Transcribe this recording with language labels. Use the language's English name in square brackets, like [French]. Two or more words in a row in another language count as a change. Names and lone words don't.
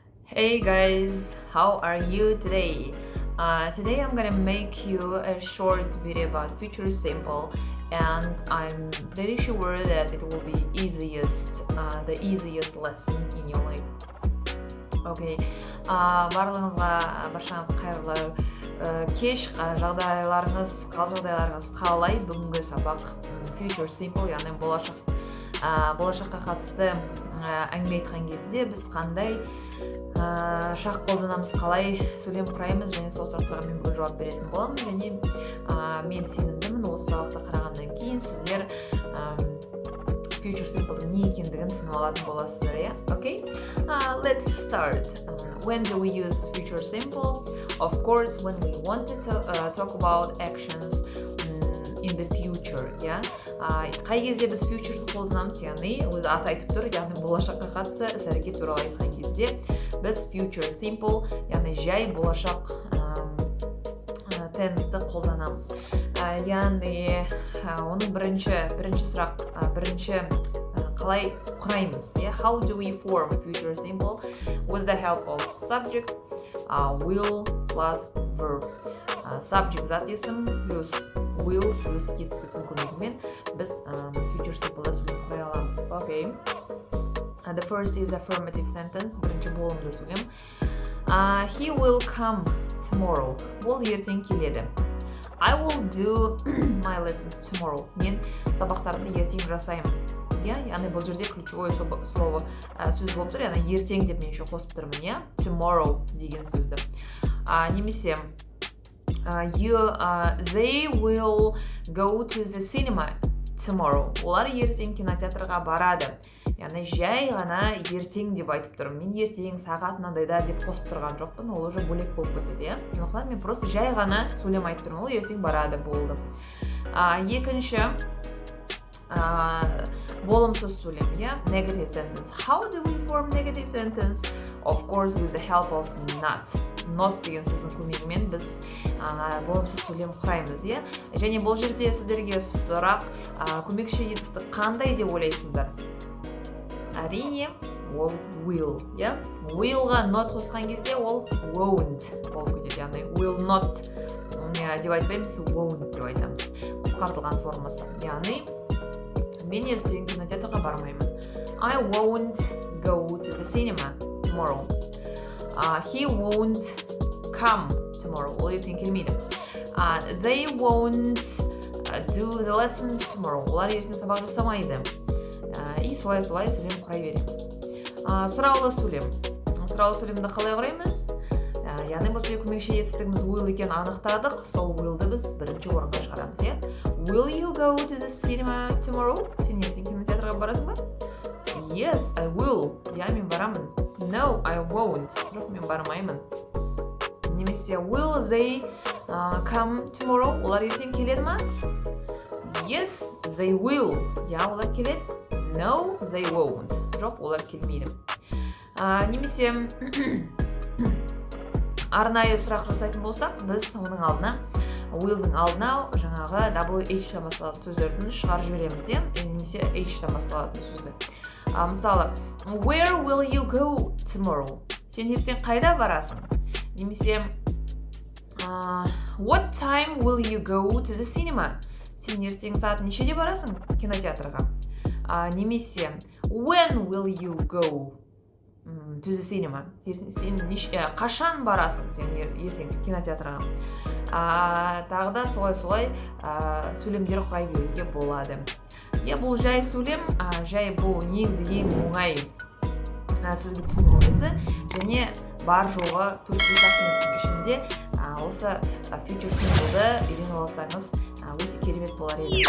[English] Hey guys, how are you today? Today I'm gonna make you a short video about future simple, and I'm pretty sure that it will be the easiest lesson in your life. [Kazakh] Okay, баршаңызға қайырлы кеш, жағдайларыңыз қалай? Бүгінгі сабақ [English] future simple, [Kazakh] яғни болашаққа қатысты әңгіме айтқан кезде біз қандай шақ қолданамыз, қалай сөйлем құраймыз, және сол сұрақтарға мен бүгін жауап беретін боламын. Және мен сенімдімін, осы сабақты қарағаннан кейін сіздер [English] future simple'дың [Kazakh] не екендігін түсініп алатын боласыздар, иә? [English] Okay? Let's start. When do we use future simple? Of course, when we want to talk about actions in the future, yeah? [Kazakh] Қай кезде біз future'ды қолданамыз, яғни өзі аты айтып тұр, яғни болашаққа қатысты іс-әрекет туралы айтқан кезде біз [English] future simple, [Kazakh] яғни жай болашақ tense'ді қолданамыз. Яғни оның бірінші сұрақ, қалай құраймыз? [English] How do we form future simple? With the help of subject, will plus verb. [Kazakh] Subject зат есім плюс will плюс кетістіктің көмегімен біз [English] future simple'да [Kazakh] сөйлем құрай аламыз. [English] Okay. The first is affirmative sentence. [Kazakh] Бірінші болымды сөйлем. [English] He will come tomorrow. [Kazakh] Ол ертең келеді. [English] I will do my lessons tomorrow. [Kazakh] Мен сабақтарымды ертең жасаймын. Яғни бұл жерде [Russian] ключевой слово [Kazakh] сөз болып тұр. Яғни ертең деп мен еще қосып тұрмын. [English] Tomorrow [Kazakh] деген сөзді. Немесе [English] they will go to the cinema tomorrow. [Kazakh] Олар ертең кинотеатрға барады. Яғни жай ғана ертең деп айтып тұрмын. Мен ертең сағат мынандайда деп қосып тұрған жоқпын. Ол уже бөлек болып кетеді, Сондықтан мен просто жай ғана сөйлем айтып тұрмын. Ол ертең барады болды. Екінші болымсыз сөйлем, [English] Negative sentence. How do we form negative sentence? Of course, with the help of not. [Kazakh] Not деген сөздің көмегімен біз болымсыз сөйлем құраймыз, Және бұл жерде сіздерге сұрақ, көмекші етістік қандай деп ойлайсыздар? Әрине, ол will, Willға not қосқан кезде ол won't болып кетеді, яғни [English] will not [Kazakh] деп айтпаймыз, won't деп айтамыз. Қысқартылған формасы. Яғни, мен ертең кинотеатрға бармаймын. [English] I won't go to the cinema tomorrow. He won't come tomorrow. [Kazakh] Ол ертең келмейді. [English] They won't do the lessons tomorrow. [Kazakh] Олар ертең сабақ жасамайды. И солай сөйлем құрай береміз. Сұраулы сөйлем. Сұраулы сөйлемді қалай құраймыз? Яғни бұл жерде көмекші етістігіміз will екенін анықтадық. Сол willді біз бірінші орынға шығарамыз, [English] Will you go to the cinema tomorrow? [Kazakh] Сен ертең кинотеатрға барасың ба? [English] Yes, I will. [Kazakh] Мен барамын. [English] No, I won't. [Kazakh] Жоқ, мен бармаймын. Немесе [English] will they come tomorrow? [Kazakh] Олар ертең келеді ма? [English] Yes, they will. [Kazakh] Олар келеді. [English] No, they won't. [Kazakh] Жоқ, олар келмейді. Немесе арнайы сұрақ жасайтын болсақ, біз оның алдына willдің алдына жаңағы WH-тан басталатын сөздердің шығарып жібереміз, немесе H-тан басталатын сөзді. Мысалы, [English] where will you go tomorrow? [Kazakh] Сен ертең қайда барасың? [English] Немесе what time will you go to the cinema? [Kazakh] Сен ертең сағат нешеде барасың кинотеатрға? [English] Немесе when will you go to the cinema? [Kazakh] Сен қашан барасың сен ертең кинотеатрға? Тағы да солай сөйлемдер құрай беруге болады. Бұл жай сөйлем, бұл негізі ең оңай сізге түсіндірмесі, және бар жоғы 4-5 минуттың ішінде осы [English] future simple'ды [Kazakh] үйреніп алсаңыз өте керемет болар еді.